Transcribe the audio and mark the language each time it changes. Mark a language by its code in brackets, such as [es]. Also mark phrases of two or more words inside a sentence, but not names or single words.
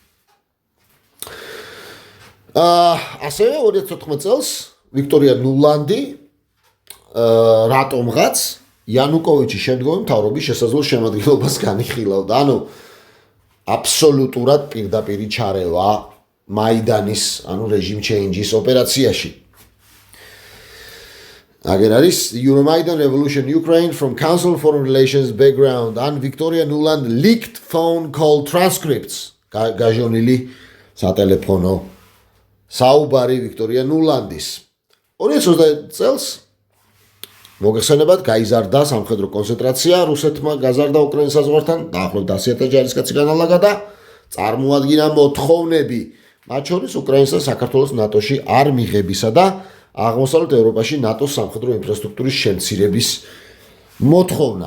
[ka] ასევე 2014 წელს ვიქტორია ნულანდი რატომღაც იანუკოვიჩის შემდგომი მთავრობის შესაძლო შემადგენლობას განიხილავდა. ანუ აბსოლუტურად პირდაპირი ჩარევა მაიდანის, ანუ [en] regime change [ka] ოპერაციაში. აგერ არის [en] Euromaidan Revolution Ukraine from Council on Foreign Relations background and Victoria Nuland leaked phone call transcripts. [ka] გაჟონილი სატელეფონო საუბარი ვიქტორია ნულანდის. 2020 წელს მოგეხსენებათ გაიზარდა სამხედრო კონცენტრაცია რუსეთმა გაზარდა უკრაინის საზღვართან, დაახლოებით 100,000 ჯარისკაცი განალაგა და წარმოადგინა მოთხოვნები, მათ შორის უკრაინის და საქართველოს ნატოში არ მიღებისა და აღმოსავლეთ ევროპაში ნატოს სამხედრო ინფრასტრუქტურის შემცირების მოთხოვნა.